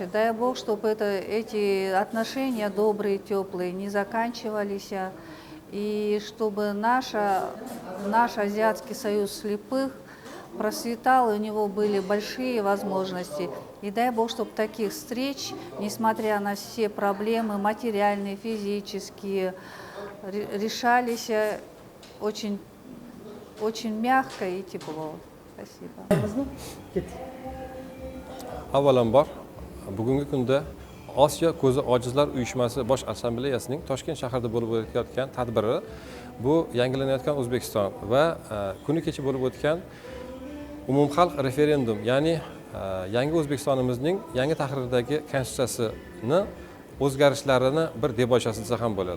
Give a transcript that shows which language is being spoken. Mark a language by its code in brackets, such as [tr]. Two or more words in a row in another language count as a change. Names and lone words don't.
[ru] Дай Бог, чтобы эти отношения добрые, теплые не заканчивались, и чтобы наш Азиатский союз слепых процветал, у него были большие возможности. И дай Бог, чтобы таких встреч, несмотря на все проблемы материальные, физические, решались очень, очень мягко и тепло. Спасибо. [uz] Avvalambor, bugungi kunda Osiyo ko'zi ojizlar uyushmasi bosh assambleyasining Toshkent shahrida bo'lib o'tayotgan tadbiri bu yangilanayotgan O'zbekiston va kuni kecha bo'lib o'tgan umumxalq referendum, ya'ni yangi O'zbekistonimizning yangi tahrirdagi konstitutsiyasini o'zgarishlarini bir debochasi desa ham bo'ladi.